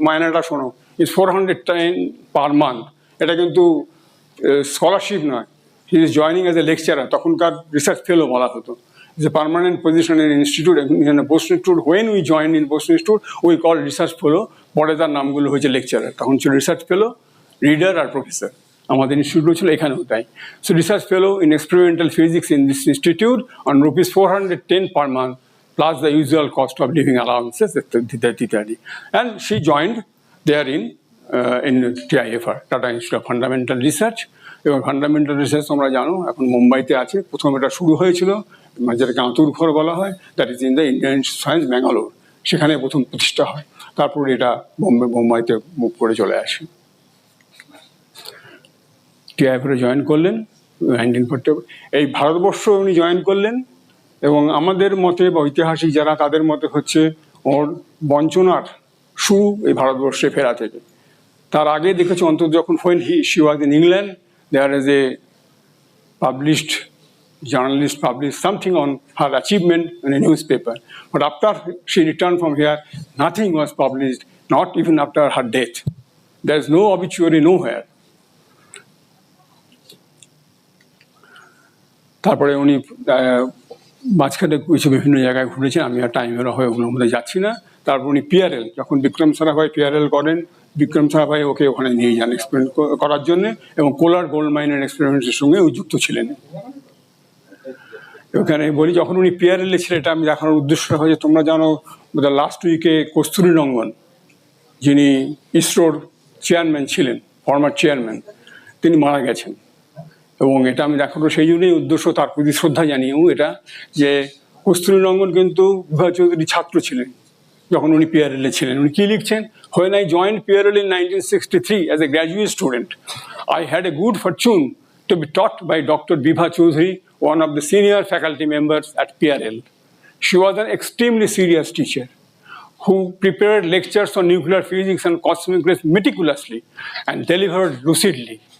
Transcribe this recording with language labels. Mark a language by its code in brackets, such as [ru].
[bn] মাইনেটা শোনো, [en] is 410 per month. [bn] এটা কিন্তু স্কলারশিপ নয়। [en] He is joining as a lecturer. [bn] তখনকার রিসার্চ ফেলো বলা হতো। [en] It's a permanent position in an institute. In a Bose institute, when we joined in Bose institute, we called research fellow. [bn] পরে তার নামগুলো হয়েছে লেকচারার। তখন ছিল রিসার্চ ফেলো, রিডার আর professor. আমাদের ইনস্টিটিউট ছিল এখানেও তাই। [en] So research fellow in experimental physics in this institute on rupees 410 per month, plus the usual cost of living allowances, ইত্যাদি। And she joined there in TIFR, Tata Institute of Fundamental Research. [bn] এবং fundamental research তোমরা জানো এখন মুম্বাইতে আছে। প্রথম এটা শুরু হয়েছিল, যেটাকে আঁতুরঘর বলা হয়, [en] that is in the Indian science Bangalore, [bn] সেখানে প্রথম প্রতিষ্ঠা হয়। তারপর এটা মুম্বাইতে মুভ করে চলে আসে। টিআইএফে জয়েন করলেন 1940। এই ভারতবর্ষ উনি জয়েন করলেন এবং আমাদের মতে বা ঐতিহাসিক যারা তাদের মতে হচ্ছে ওর বঞ্চনার শুরু এই ভারতবর্ষে ফেরা থেকে। তার আগে দেখেছি অন্তত যখন [en] she was in England, there is a published journalist published something on her achievement in a newspaper. But after she returned from here, nothing was published, not even after her death. There is no obituary nowhere. [bn] তারপরে উনি মাঝখানে কিছু বিভিন্ন জায়গায় ঘুরেছেন, আমি আর টাইমের হয়ে ওগুলোর মধ্যে যাচ্ছি না। তারপর উনি পিআরএল, যখন বিক্রম সারাভাই পিআরএল করেন, বিক্রম সারাভাই ওকে ওখানে নিয়ে যান এক্সপেরিমেন্ট করার জন্য, এবং কোলার গোল্ড মাইনের এক্সপেরিমেন্টের সঙ্গে যুক্ত ছিলেন। ওখানে বলি যখন উনি পিআরএল ছিলেন, এটা আমি দেখানোর উদ্দেশ্য হয়েছে, তোমরা জানো লাস্ট উইকে কস্তুরী রঙ্গন, যিনি ইসরোর চেয়ারম্যান ছিলেন, ফর্মার চেয়ারম্যান, তিনি মারা গেছেন। এবং এটা আমি দেখানো সেই জন্যই উদ্দেশ্য, তার প্রতি শ্রদ্ধা জানিয়েও এটা, যে কস্তুরী রঙ্গন কিন্তু বিভা চৌধুরীর ছাত্র ছিলেন যখন উনি পিআরএল এ ছিলেন। উনি কি লিখছেন? [en] When I joined PRL in 1963 as a graduate student, I had a good fortune to be taught by Dr. Bibha Chowdhuri, one of the senior faculty members at PRL. She was an extremely serious teacher who prepared lectures on nuclear physics and cosmic rays meticulously and delivered lucidly.